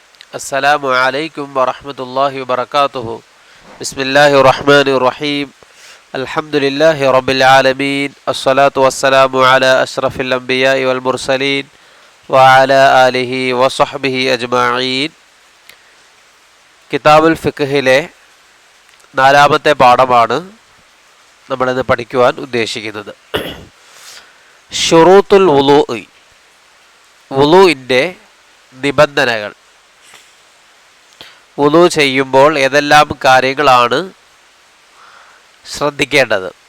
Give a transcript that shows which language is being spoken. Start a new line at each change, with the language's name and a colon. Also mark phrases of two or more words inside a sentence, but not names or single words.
Arabic: السلام عليكم ورحمة الله وبركاته. بسم الله الرحمن الرحيم. الحمد لله رب العالمين. الصلاة والسلام على أشرف الأنبياء والمرسلين وعلى آله وصحبه أجمعين.
Malayalam: കിതാബുൽ ഫിഖ്ഹിലെ നാലാമത്തെ പാഠമാണ് നമ്മളിന്ന് പഠിക്കുവാൻ ഉദ്ദേശിക്കുന്നത്.
Arabic: شروط الوضوء,
Malayalam: വുളൂഇൻ്റെ നിബന്ധനകൾ. വുളൂ ചെയ്യുമ്പോൾ ഏതെല്ലാം കാര്യങ്ങളാണ് ശ്രദ്ധിക്കേണ്ടത്?